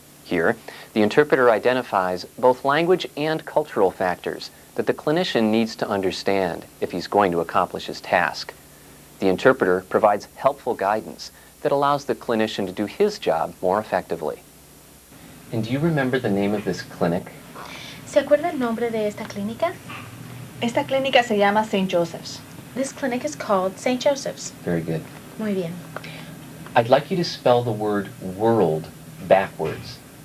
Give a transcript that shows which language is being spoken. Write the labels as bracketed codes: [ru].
[en] Here, the interpreter identifies both language and cultural factors that the clinician needs to understand if he's going to accomplish his task. The interpreter provides helpful guidance that allows the clinician to do his job more effectively. And do you remember the name of this clinic? [es] ¿Se acuerda el nombre de esta clínica? Esta clínica se llama St. Joseph's. [en] This clinic is called St. Joseph's. Very good. [es] Muy bien. [en] I'd like you to spell the word world backwards.